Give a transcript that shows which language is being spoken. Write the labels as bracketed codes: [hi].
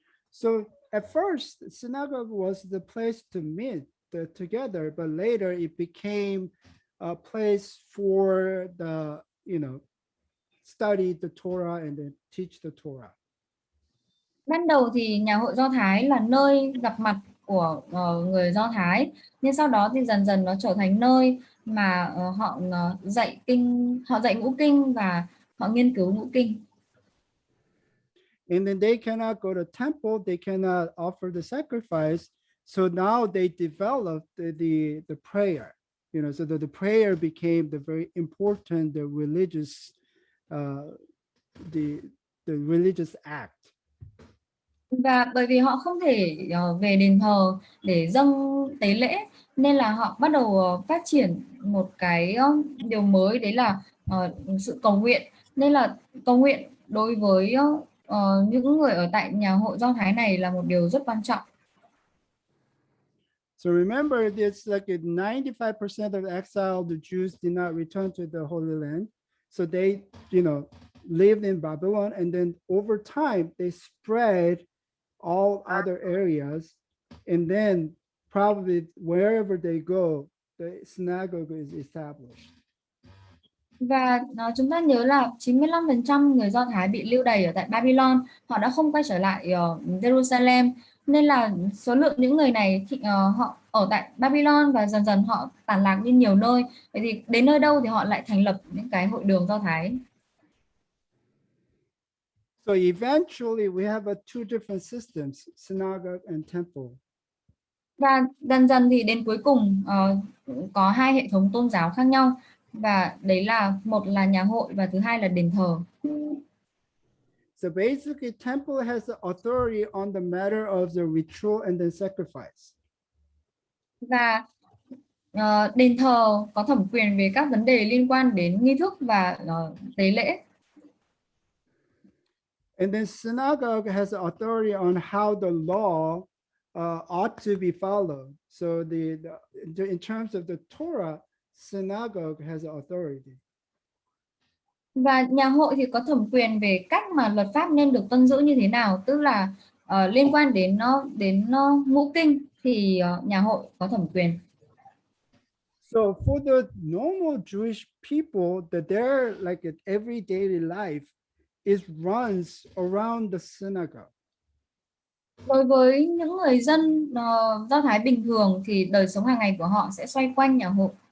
[en] So at first, synagogue was the place to meet together, but later it became a place for the study the Torah and then teach the Torah. [vi] Ban đầu thì nhà hội Do Thái là nơi gặp mặt của người Do Thái, nhưng sau đó thì dần dần nó trở thành nơi mà họ dạy ngũ kinh và họ nghiên cứu ngũ kinh. [en] And then they cannot go to temple, they cannot offer the sacrifice. So now they developed the prayer, so that the prayer became the very important, the religious religious act. [vi] Và bởi vì họ không thể về đền thờ để dâng tế lễ, nên là họ bắt đầu phát triển một cái điều mới, đấy là sự cầu nguyện. Nên là cầu nguyện đối với những người ở tại nhà hội Do Thái này là một điều rất quan trọng. [en] So remember, it's like 95% of exile, the Jews did not return to the Holy Land. So they, lived in Babylon, and then over time they spread all other areas, and then probably wherever they go, the synagogue is established. [vi] Và chúng ta nhớ là 95% người Do Thái bị lưu đày ở tại Babylon, họ đã không quay trở lại Jerusalem, nên là số lượng những người này họ ở tại Babylon và dần dần họ tản lạc đi nhiều nơi. Vậy thì đến nơi đâu thì họ lại thành lập những cái hội đường Do Thái. [en] So eventually we have two different systems, synagogue and temple. [vi] Và dần dần thì đến cuối cùng có hai hệ thống tôn giáo khác nhau, và đấy là một là nhà hội và thứ hai là đền thờ. [en] So basically, temple has the authority on the matter of the ritual and then sacrifice. [vi] Và đền thờ có thẩm quyền về các vấn đề liên quan đến nghi thức và tế lễ. [en] And then synagogue has the authority on how the law ought to be followed. So in terms of the Torah, synagogue has the authority. [vi] Và nhà hội thì có thẩm quyền về cách mà luật pháp nên được tuân giữ như thế nào, tức là liên quan đến ngũ kinh thì nhà hội có thẩm quyền. [en] So for the normal Jewish people, that their like every daily life is runs around the synagogue. [vi] Đối với những người dân Do Thái bình thường thì đời sống hàng ngày của họ sẽ xoay quanh nhà hội.